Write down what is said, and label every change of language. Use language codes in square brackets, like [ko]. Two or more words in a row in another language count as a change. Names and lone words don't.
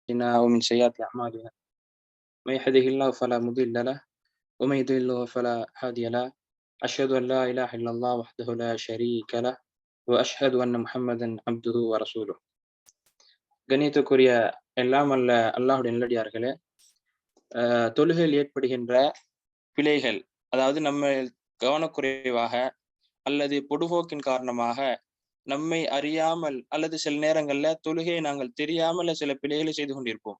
[ar] لنا ومن سيئات أعمالنا من يهده الله فلا مضل له ومن يضلل فلا هادي له أشهد أن لا إله إلا الله وحده لا شريك له وأشهد أن محمدا عبده ورسوله. [ta] கண்ணியத்துக்குரிய எல்லாம் அல்ல அல்லாஹுடைய நல்லடியார்களே, தொழுகையில் ஏற்படுகின்ற பிழைகள், அதாவது நம்ம கவனக்குறைவாக அல்லது பொடுபோக்கின் காரணமாக நம்மை அறியாமல் அல்லது சில நேரங்கள்ல தொழுகையை நாங்கள் தெரியாமல் சில பிழைகளை செய்து கொண்டிருப்போம்.